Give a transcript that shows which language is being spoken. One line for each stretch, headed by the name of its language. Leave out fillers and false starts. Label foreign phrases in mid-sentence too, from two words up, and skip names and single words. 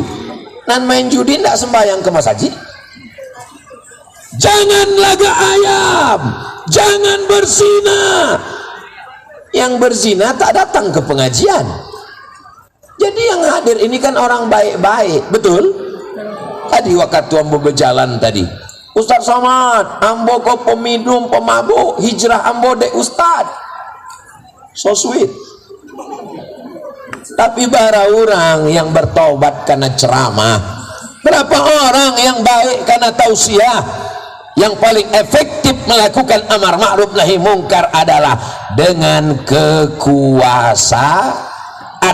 Indonesian: Nan main judi ndak sembahyang ke masjid. Jangan laga ayam, jangan berzina. Yang berzina tak datang ke pengajian. Jadi yang hadir ini kan orang baik-baik, betul? Tadi waktu ambo berjalan tadi, Ustaz Somad, ambo kok peminum, pemabuk, hijrah ambo dek Ustaz.
English: So sweet.
Indonesian: Tapi bara orang yang bertobat karena ceramah, berapa orang yang baik karena tausiah. Yang paling efektif melakukan amar ma'ruf nahi mungkar adalah dengan kekuasaan.